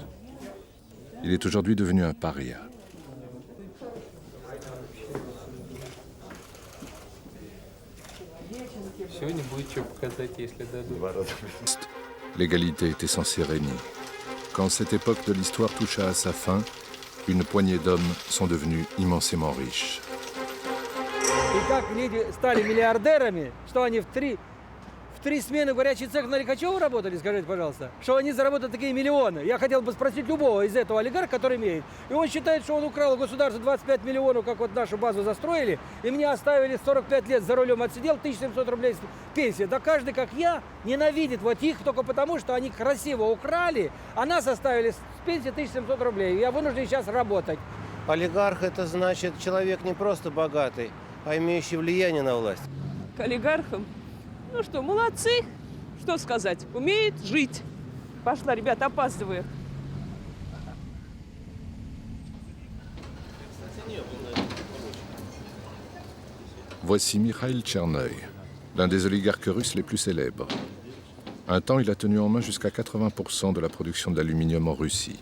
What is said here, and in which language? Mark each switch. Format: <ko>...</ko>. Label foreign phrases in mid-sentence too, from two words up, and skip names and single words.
<fr>Il est aujourd'hui devenu un paria. L'égalité était censée régner. Quand cette époque de l'histoire toucha à sa fin, une poignée d'hommes sont devenus immensément riches.</fr> <ru>В 3 смены в горячий цех на Лихачева работали, скажите, пожалуйста, что они заработают такие миллионы. Я хотел бы спросить любого из этого олигарха, который имеет. И он считает, что он украл у государства 25 миллионов, как вот нашу базу застроили, и мне оставили 45 лет за рулем отсидел, 1700 рублей пенсия. Да каждый, как я, ненавидит вот их только потому, что они красиво украли, а нас оставили с пенсии 1700 рублей. Я вынужден сейчас работать. Олигарх – это значит человек не просто богатый, а имеющий влияние на власть. К олигархам? Ну что, молодцы, что сказать, умеют жить. Пошла, ребята, опаздываю.</ru> <fr>Voici Mikhail Tchernoï, l'un des oligarques russes les plus célèbres. Un temps, il a tenu en main jusqu'à 80% de la production de l'aluminium en Russie.</fr>